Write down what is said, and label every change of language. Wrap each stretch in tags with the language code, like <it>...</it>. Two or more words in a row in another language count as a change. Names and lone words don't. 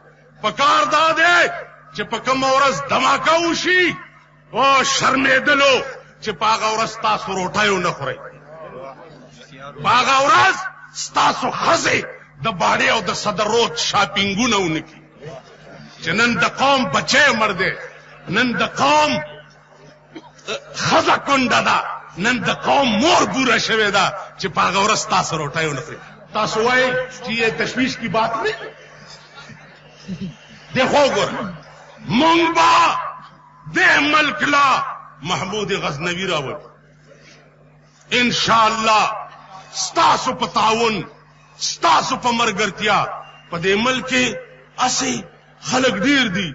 <ps>پکار دا دی چې په کوم ورځ دماکه وشي او شرمېدلو چې په هغه ورځ تاسو روټۍ ونه خورئ, په هغه ورځ ستاسو ښځې د باډې او د صدر روډ شاپینګونه ونه کړي چې نن د قوم بچی مړ دی, نن د قوم خزه کونډه ده, نن د قوم مور بوره شوې ده چې په هغه ورځ تاسو روټۍ ونه خورئ. تاسو وایئ چې</ps> <ur>یہ تشویش کی بات نہیں.</ur> <ps>دیکھو ګور مونږ به د ملک لا محمود غزنوی راوړو انشاءالله. ستاسو په تعاون, ستاسو په مرګرتیا په دې ملک کې اسی خلق ډیر دي.</ps>